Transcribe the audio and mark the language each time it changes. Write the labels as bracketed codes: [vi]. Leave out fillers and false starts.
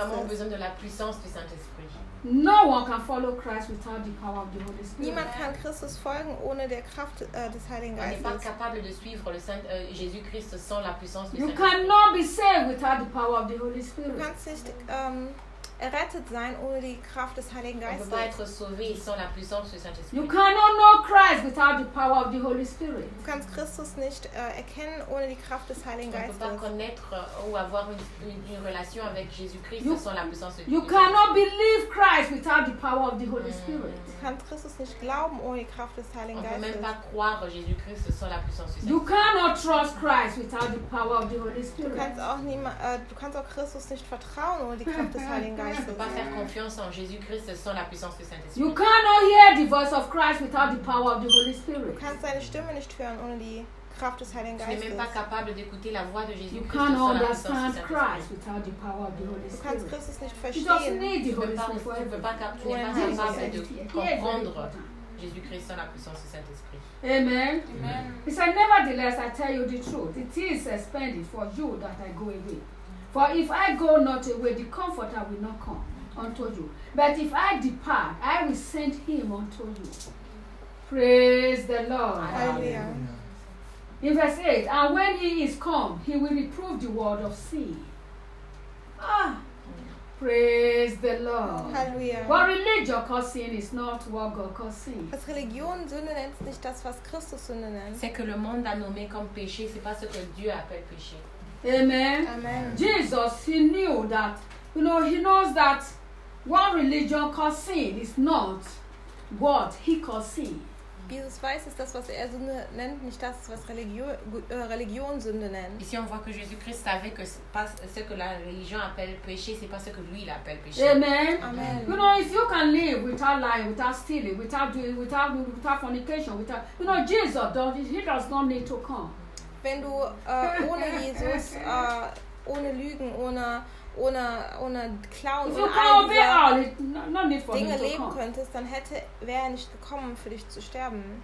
[fr] On a vraiment besoin de la puissance du Saint-Esprit. [en] No one can follow Christ without the power of the Holy Spirit. [de] Niemand kann Christus folgen ohne der Kraft des Heiligen Geistes. [fr] On n'est pas capable de suivre le Saint Jésus-Christ sans la puissance du Saint-Esprit. [en] You cannot be saved without the power of the Holy Spirit. [de] Du kannst nicht errettet sein ohne die Kraft des Heiligen Geistes. [fr] On peut pas être sauvé sans la puissance du Saint-Esprit. [en] You cannot know Christ without the power of the Holy Spirit. [de] Du kannst Christus nicht erkennen ohne die Kraft des Heiligen Geistes. [fr] On peut pas connaître ou avoir une relation avec Jésus-Christ sans la puissance du Saint-Esprit. [en] You cannot believe Christ without the power of the Holy Spirit. [de] Du kannst Christus nicht glauben ohne die Kraft des Heiligen Geistes. [fr] On peut même pas croire Jésus-Christ sans la puissance du Saint-Esprit. [en] You cannot trust Christ without the power of the Holy Spirit. [de] Du kannst auch Christus nicht vertrauen ohne die Kraft des Heiligen Geistes. [en] Christ. [fr] Tu peux pas faire confiance en Jésus-Christ sans la puissance du Saint-Esprit. [en] You cannot hear the voice of Christ without the power of the Holy Spirit. [de] Du kannst seine Stimme nicht hören ohne die Kraft des Heiligen Geistes. [fr] Tu n'es même pas capable d'écouter la voix de Jésus-Christ. [en] You cannot understand Christ without the power of the Holy Spirit. [de] Du kannst Christus nicht verstehen. [fr] Du n'es pas capable de comprendre Jésus-Christ sans la puissance du Saint-Esprit. Amen. [en] He said, nevertheless, I tell you the truth. It is expended for you that I go away. For if I go not away, the comforter will not come unto you. But if I depart, I will send him unto you. Praise the Lord. Hallelujah. In verse 8, and when he is come, he will reprove the world of sin. Ah, praise the Lord. Hallelujah. What religion calls sin is not what God calls sin. [de] Was Religion Sünde nennt, ist nicht das, was Christus Sünde nennt. [fr] C'est que le monde a nommé comme péché, c'est pas ce que Dieu appelle péché. Amen. Amen. [en] Jesus, he knew that, you know, he knows that what religion calls sin is not what he calls sin. [de] Jesus weiß, ist das, was er Sünde nennt, nicht das, was Religion Sünde nennt. [fr] Ici, on voit que Jésus-Christ savait que ce que la religion appelle péché, c'est pas ce que lui l'appelle péché. Amen. Amen. [en] You know, if you can live without lying, without stealing, without fornication, without, you know, Jesus does, he does not need to come. [de] Wenn du ohne Jesus, ohne Lügen, ohne Klauen, ohne Dinge leben könntest, dann hätte wer nicht gekommen, für dich zu sterben.